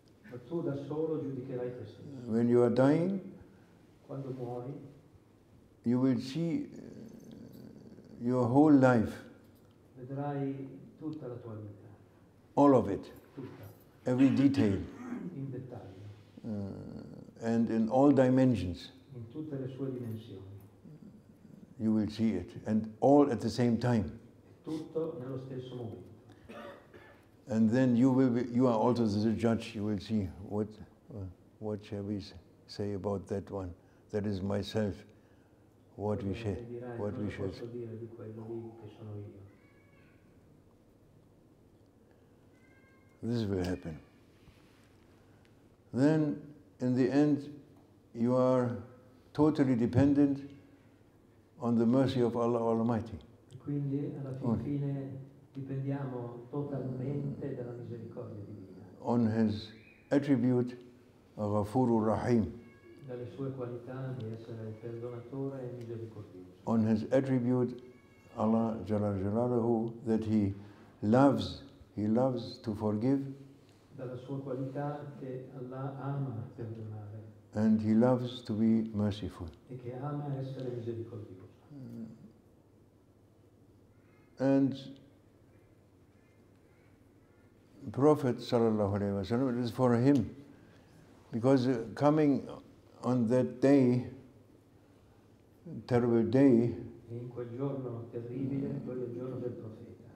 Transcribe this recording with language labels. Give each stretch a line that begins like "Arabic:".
Italian: Ma tu da solo giudicherai te stesso.
English: When you are dying,
Italian: Quando muori,
English: you will see your whole life,
Italian: vedrai tutta la tua vita,
English: all of it,
Italian: tutta,
English: every detail,
Italian: in dettaglio,
English: and in all dimensions.
Italian: in tutte le sue dimensioni.
English: You will see it, and all at the same time.
Italian: Tutto nello stesso momento.
English: And then you are also the judge. You will see what shall we say about that one. That is myself. What we shall. What we shall.
Italian: Posso dire di quello lì che sono io.
English: This will happen. Then, in the end, you are totally dependent on the mercy of Allah Almighty.
Italian: Quindi alla fine dipendiamo totalmente dalla misericordia divina.
English: On His attribute, Ghafurur Rahim.
Italian: Dalle sue qualità di essere perdonatore e misericordioso.
English: On His attribute, Allah Jalla Jalaluhu, that He loves to forgive.
Italian: Dalla sua qualità che Allah ama perdonare.
English: And He loves to be merciful.
Italian: E che ama essere misericordioso.
English: And Prophet Sallallahu Alaihi Wasallam, it is for him, because coming on that day, terrible day,
Italian: E in quel giorno terribile, quello è il giorno del profeta.